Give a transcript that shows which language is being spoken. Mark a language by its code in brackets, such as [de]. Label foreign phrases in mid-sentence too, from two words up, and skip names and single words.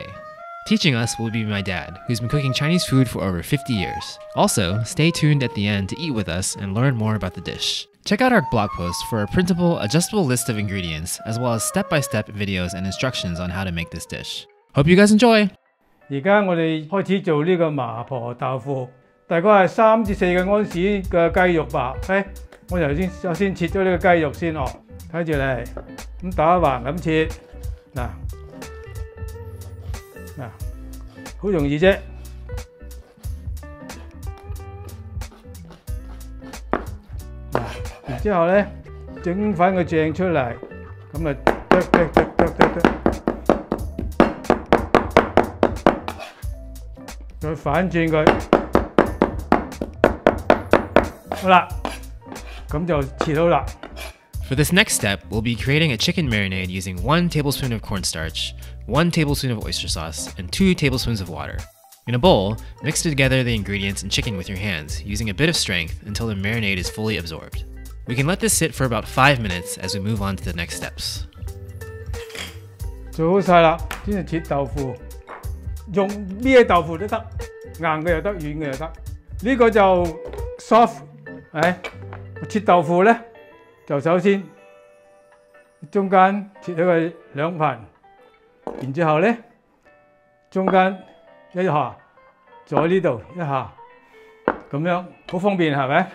[en] Teaching us will be my dad, who's been cooking Chinese food for over 50 years. Also, stay tuned at the end to eat with us and learn more about the dish. Check out our blog post for a printable, adjustable list of ingredients, as well as step-by-step videos and instructions on how to make this dish. Hope you guys enjoy! [yue] 而家我哋開始做呢個麻婆豆腐，大概係3至4個安士嘅雞肉吧。我首先切咗呢個雞肉先哦，睇住嚟，咁打橫咁切，嗱，好容易啫。嗱，然之後咧，整翻個醬出嚟，咁啊剁。再反轉佢，好啦，咁就切好啦。 [en] For this next step, we'll be creating a chicken marinade using 1 tablespoon of cornstarch, 1 tablespoon of oyster sauce, and 2 tablespoons of water. In a bowl, mix together the ingredients and chicken with your hands, using a bit of strength until the marinade is fully absorbed. We can let this sit for about 5 minutes as we move on to the next steps. [yue] 做好晒啦，先至切豆腐。用咩豆腐都得，硬嘅又得，軟嘅又得。呢個就 soft， 我切豆腐咧，就首先中間切咗佢2份，然之後咧中間一下，左呢度一下，咁樣好方便係咪？